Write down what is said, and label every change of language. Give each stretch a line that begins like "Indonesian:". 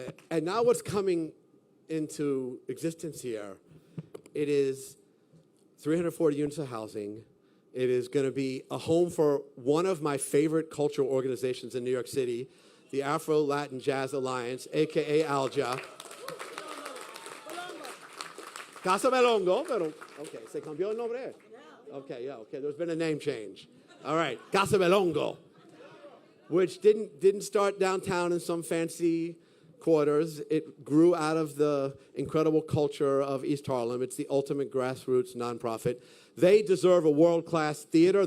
English: And now what's coming into existence here, it is 340 units of housing. It is going to be a home for one of my favorite cultural organizations in New York City, the Afro-Latin Jazz Alliance, a.k.a. ALJA.
Spanish: Casa Melongo, pero, okay, se cambió el nombre.
English: Okay, yeah, okay, there's been a name change. All right, Casa Melongo, which didn't start downtown in some fancy quarters. It grew out of the incredible culture of East Harlem. It's the ultimate grassroots nonprofit. They deserve a world-class theater.